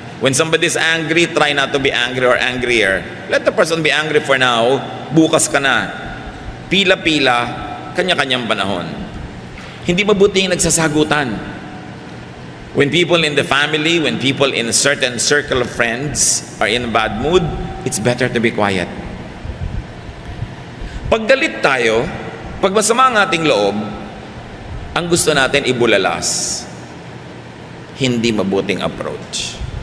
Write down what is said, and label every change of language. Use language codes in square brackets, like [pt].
[en] When somebody's angry, try not to be angry or angrier. Let the person be angry for now. [tl] Bukas ka na. Pila-pila, kanya-kanyang panahon. Hindi mabuti yung nagsasagutan. [en] When people in the family, when people in a certain circle of friends are in a bad mood, it's better to be quiet. [tl] Pag galit tayo, pag masama ang ating loob, ang gusto natin ibulalas. Hindi mabuting approach.